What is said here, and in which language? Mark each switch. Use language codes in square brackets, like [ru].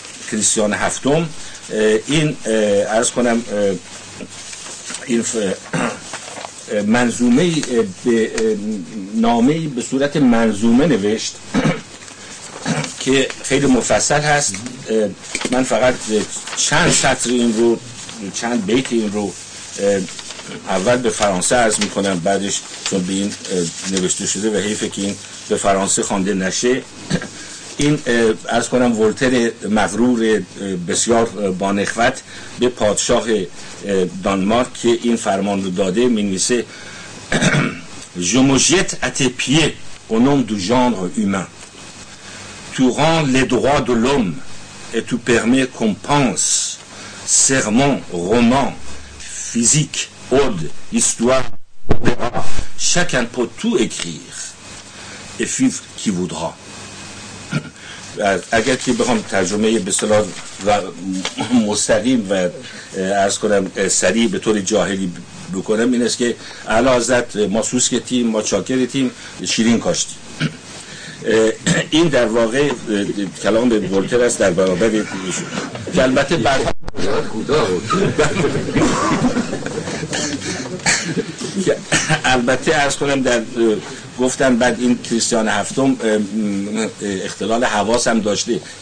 [fa] کریستیان هفتم این عرض کنم این منظومه به نامه به صورت منظومه نوشت که خیلی مفصل هست، من فقط چند سطر این رو چند بیت این رو اول به فرانسه عرض میکنم بعدش چون به این نوشته شده و حیفه که این به فرانسه خوانده نشه. این عرض کنم ولتر مغرور بسیار بانخوت به پادشاه دانمارک که این فرمان رو داده می نویسه: [fr] Je me jette à tes pieds au nom du genre humain. Tu rends les droits de l'homme et tu permets qu'on pense, sermon, roman, physique, ode, histoire, opéra, chacun peut tout écrire et vivre qui voudra. [fa] اگر که بخوام ترجمه به اصطلاح و مستقیم و عرض کنم سریع به طور جاهلی بکنم این است که اعلی حضرت ما سوسکتیم ما چاکرتیم شیرین کاشتیم. این در واقع کلام به ولتر است در برابر ایشون که البته بعد البته عرض کنم در گفتن بعد این کریستیان هفتم اختلال حواس هم داشته